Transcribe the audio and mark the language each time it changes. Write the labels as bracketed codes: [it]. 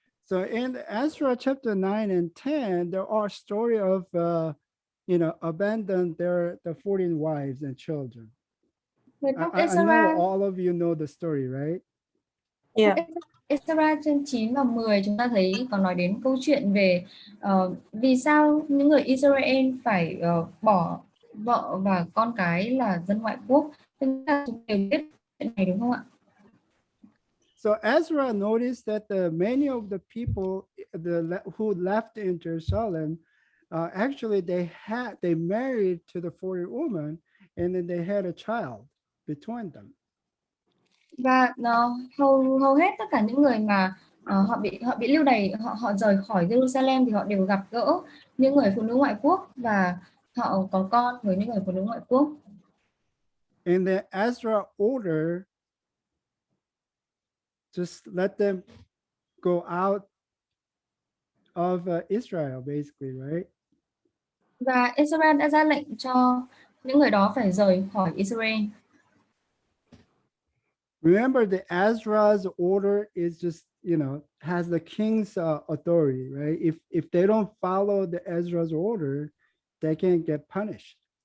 [en] So in Ezra chapter 9 and 10, there are story of you know, abandon the 14 wives and children. I know all of you know the story, right? Yeah. [vi] Ezra chương 9 và 10 chúng ta thấy có nói đến câu chuyện về vì sao những người Israel phải bỏ vợ và con cái là dân ngoại quốc. Chúng ta đều biết chuyện này đúng không ạ? [en] So Ezra noticed that many of the people who left in Jerusalem, actually they married to the foreign woman, and then they had a child between them. [vi] Và hầu hết tất cả những người mà họ bị lưu đày, họ rời khỏi Jerusalem thì họ đều gặp gỡ những người phụ nữ ngoại quốc và họ có con với những người phụ nữ ngoại quốc. [en] And then Ezra ordered just let them go out of Israel, basically, right? [vi] Và Israel đã ra lệnh cho những người đó phải rời khỏi Israel. [en] Remember, the Ezra's order is just, has the king's authority, right? If they don't follow the Ezra's order, they can get punished.